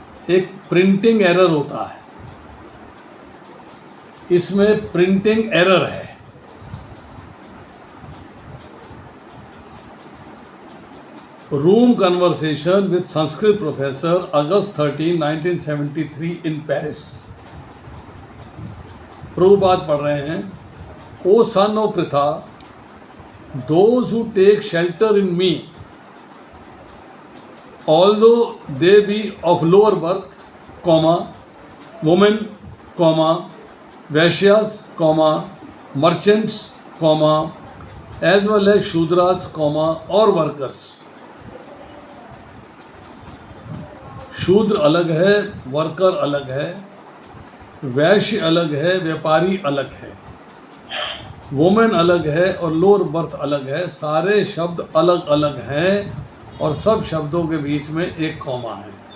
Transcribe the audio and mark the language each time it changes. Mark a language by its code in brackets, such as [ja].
[hi] एक printing error होता है, इसमें प्रिंटिंग एरर है। [en] Room conversation with Sanskrit professor August 13, 1973 in Paris. [hi] Prabhupada पढ़ रहे हैं। [en] O son of Pritha, those who take shelter in me, although they be of lower birth, comma, women, comma, vaishyas, comma, merchants, comma, as well as shudras, comma, or workers. [hi] शूद्र अलग है, worker अलग है, वैश्य अलग है, व्यापारी अलग है, वुमेन अलग है और लोअर बर्थ अलग है। सारे शब्द अलग अलग हैं और सब शब्दों के बीच में एक कॉमा है।